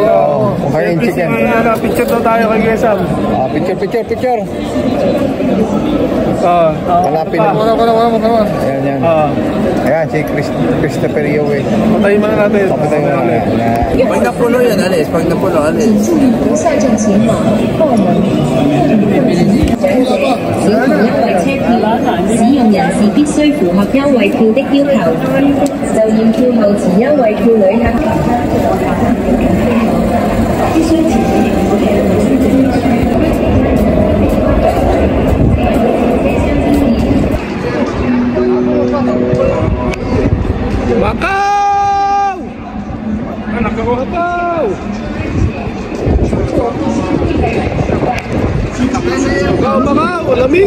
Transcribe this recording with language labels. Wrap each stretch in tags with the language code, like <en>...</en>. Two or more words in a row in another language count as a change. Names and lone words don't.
<tl>Mukhang inchik yan. Picture daw tayo kay Sam. Picture. Malapit na. Wala. Yan. Ayan si Christopher Yowie. Patayin muna natin. Pag napulo yan, alis. Pag napulo, alis.</tl> <zh>下站前往后门。小朋友為車票，使用人士必須符合優惠票的要求。就驗票後持優惠票旅客必須持。</zh> <tl>Macau! Anak ko Macau! Macau, lamig!</tl>